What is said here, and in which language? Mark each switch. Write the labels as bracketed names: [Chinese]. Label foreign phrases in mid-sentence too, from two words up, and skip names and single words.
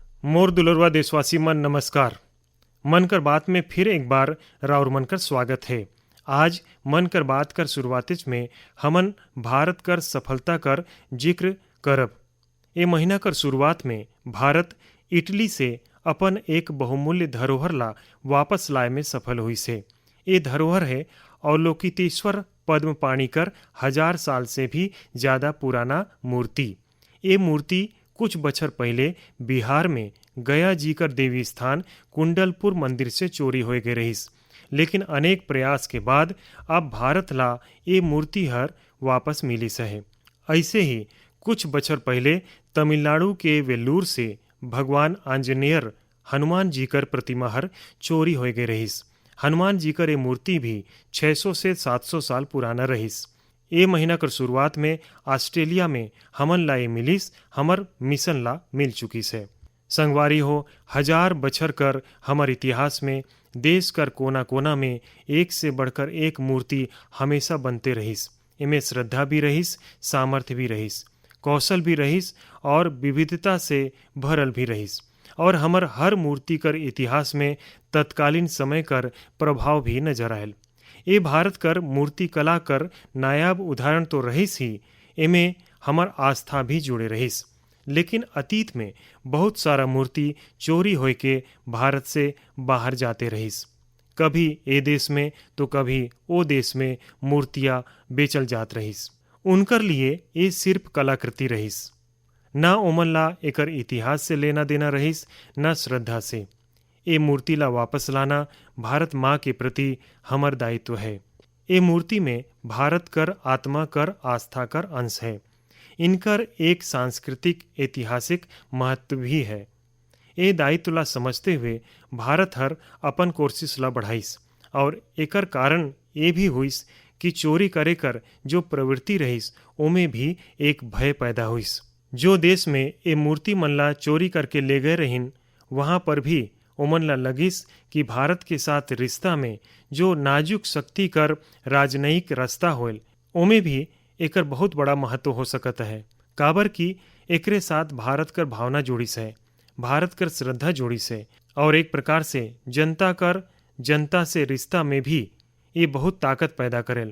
[Chhattisgarhi] मोर दुलरवा देशवासी मन नमस्कार। मन कर बात में फिर एक बार राउर मन कर स्वागत है। आज मन कर बात कर शुरुआतिच में हमन भारत कर सफलता कर जिक्र करब। ए महीना कर शुरुआत में भारत इटली से अपन एक बहुमूल्य धरोहर ला वापस लाए में सफल हुई से। ये धरोहर है अवलोकितेश्वर पद्म पाणि कर 1000 साल से भी ज़्यादा पुराना मूर्ति। ये मूर्ति कुछ बछर पहले बिहार में गया जी कर देवी स्थान कुंडलपुर मंदिर से चोरी होए गए रहिस, लेकिन अनेक प्रयास के बाद अब भारत ला ये मूर्ति हर वापस मिलिस है। ऐसे ही कुछ बछर पहले तमिलनाडु के वेल्लूर से भगवान आंजनेयर हनुमान जी कर प्रतिमा हर चोरी होए गए रहिस। हनुमान जी कर ये मूर्ति भी 600 से 700 साल पुराना रहिस। ए महीना कर शुरुआत में ऑस्ट्रेलिया में हमन ला ये मिलिस, हमर मिशन ला मिल चुकी से। संगवारी हो 1000 बछर कर हमर इतिहास में देश कर कोना कोना में एक से बढ़कर एक मूर्ति हमेशा बनते रहिस। इमें श्रद्धा भी रहिस, सामर्थ्य भी रहिस, कौशल भी रहिस और विविधता से भरल भी रहिस। और हमर हर मूर्ति कर इतिहास में तत्कालीन समय कर प्रभाव भी नजर आयल। ये भारत कर मूर्ति कला कर नायाब उदाहरण तो रहिस ही, एमे हमर आस्था भी जुड़े रहिस। लेकिन अतीत में बहुत सारा मूर्ति चोरी होए के भारत से बाहर जाते रहिस। कभी ए देश में तो कभी ओ देश में मूर्तियां बेचल जात रहिस। उनकर लिए ये सिर्फ कलाकृति रहिस, ना ओमन ला एकर इतिहास से लेना देना रहिस, न श्रद्धा से। ये मूर्ति ला वापस लाना भारत माँ के प्रति हमर दायित्व है। ये मूर्ति में भारत कर आत्मा कर आस्था कर अंश है। इनकर एक सांस्कृतिक ऐतिहासिक महत्व भी है। ये दायित्व ला समझते हुए भारत हर अपन कोशिश ला बढ़ाइस, और एकर कारण ये भी हुइस कि चोरी करे कर जो प्रवृत्ति रहिस ओमे भी एक भय पैदा हुइस। जो देश में ये मूर्ति मन ला चोरी करके ले गए रहिन, वहाँ पर भी ओमन ला लगिस कि भारत के साथ रिश्ता में जो नाजुक शक्ति कर राजनयिक रास्ता होल, ओमे भी एकर बहुत बड़ा महत्व हो सकता है। काबर की एकरे साथ भारत कर भावना जोड़िस है, भारत कर श्रद्धा जोड़िस है, और एक प्रकार से जनता कर जनता से रिश्ता में भी ये बहुत ताकत पैदा करेल।